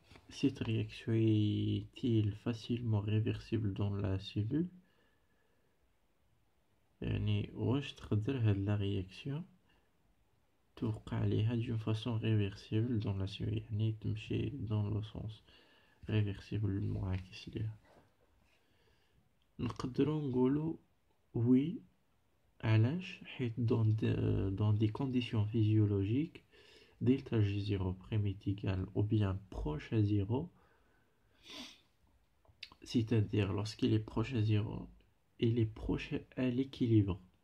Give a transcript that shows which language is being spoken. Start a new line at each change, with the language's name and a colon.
French: Cette réaction est-il facilement réversible dans la cellule?
Arabic: يعني واش تقدر هاد لا رياكسيون توقع عليها
French: d'une façon réversible dans la cellule،
Arabic: يعني تمشي
French: dans le sens réversible
Arabic: المعاكس ليها؟ نقدروا نقولوا وي. علاش؟ حيت
French: dans des conditions physiologiques delta G0 prime est égal ou bien proche à 0, c'est-à-dire lorsqu'il est proche à 0, il est proche à l'équilibre.